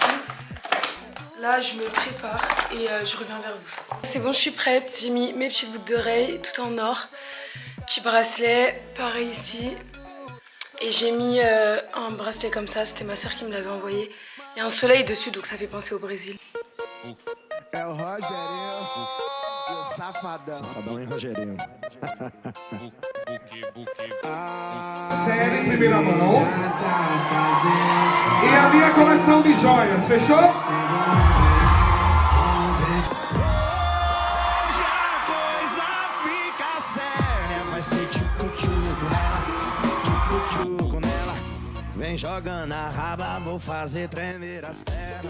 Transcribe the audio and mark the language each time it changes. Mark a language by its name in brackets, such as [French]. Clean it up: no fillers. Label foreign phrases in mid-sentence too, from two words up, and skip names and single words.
[French] Là, je me prépare et je reviens vers vous. C'est bon, je suis prête. J'ai mis mes petites boucles d'oreilles, tout en or. Petit bracelet, pareil ici. Et j'ai mis un bracelet comme ça. C'était ma soeur qui me l'avait envoyé. Il y a un soleil dessus, donc ça fait penser au Brésil. [Portuguese] É o Rogerinho, o safadão. Safadão e Rogerinho. Série em primeira mão. E a minha coleção de joias, fechou? Vem jogando a raba, vou fazer tremer as pernas.